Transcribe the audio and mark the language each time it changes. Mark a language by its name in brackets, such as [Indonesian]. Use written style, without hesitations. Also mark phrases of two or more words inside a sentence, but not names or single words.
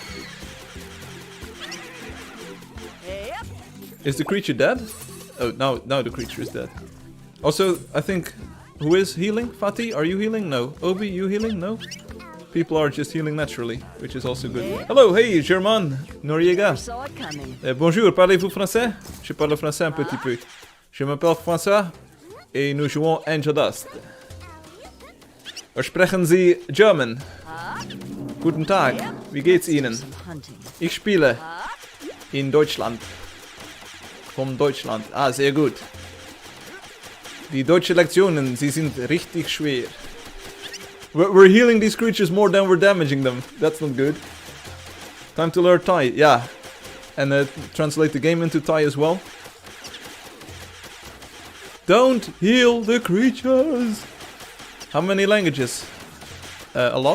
[English] Is the creature dead? Oh, now the creature is dead. Also, I think, who is healing? Fatih, are you healing? No. Obi, you healing? No. People are just healing naturally, which is also good. Hello, hey, Germain Noriega. [French] Bonjour, parlez-vous français? Je parle français un petit peu. Je m'appelle François et nous jouons Angeldust. [German] Sprechen Sie German? Guten Tag, wie geht's Ihnen? Ich spiele in Deutschland. Von Deutschland. Ah, sehr gut. Die deutsche Lektionen, sie sind richtig schwer. [English] We're healing these creatures more than we're damaging them. That's not good. Time to learn Thai, yeah. And translate the game into Thai as well. Don't heal the creatures! How many languages? A lot.